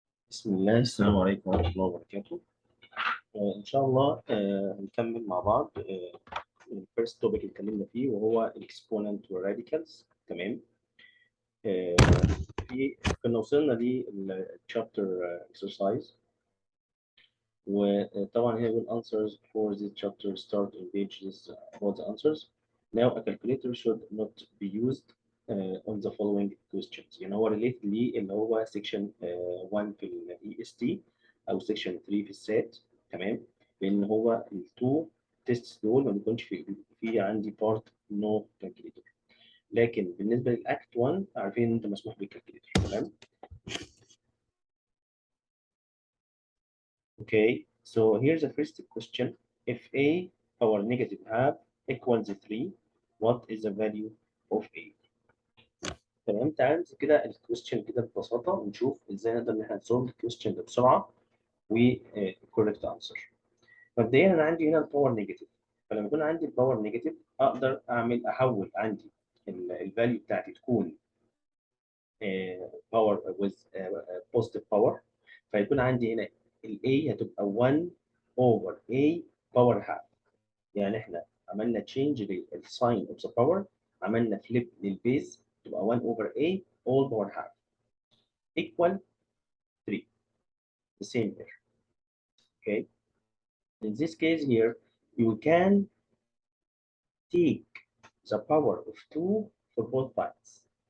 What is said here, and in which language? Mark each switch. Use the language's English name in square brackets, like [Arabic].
[Arabic] بسم الله السلام عليكم ورحمة الله وبركاته. إن شاء الله هنكمل مع بعض الفيرست توبيك اللي اتكلمنا فيه وهو الاكسبوننت والراديكالز. تمام. آه، كنا وصلنا للشابتر اكسرسايز، وطبعا [English] here will answers for this chapter start on pages about the answers. Now a calculator should not be used on the following questions. [Arabic] يعني هو related ليه اللي هو section 1 في ال EST أو section 3 في السات. تمام. لأن هو التو تيستس دول ما بيكونش في عندي [English] part no calculator. [Arabic] لكن بالنسبة للأكت 1 عارفين إن أنت مسموح بالكالكوليتر. تمام. [English] Okay, so here's the first question. If a power negative half equals 3, what is the value of a؟ تمام. [Arabic] تعال نمسك كده الكويستشن كده ببساطة ونشوف ازاي نقدر ان احنا نسولف الكويستشن ده بسرعة و [English] correct answer. [Arabic] مبدئيا انا عندي هنا الباور نيجاتيف، فلما يكون عندي الباور نيجاتيف اقدر احول عندي الفاليو بتاعتي تكون باور [English] with positive power، [Arabic] فيكون عندي هنا ال A هتبقى [English] 1 over A power half. [Arabic] يعني احنا عملنا [English] change للساين of the power، عملنا flip للبيز تبقى 1 over A all power half equal 3. The same here. Okay. In this case here, you can take the power of 2 for both sides.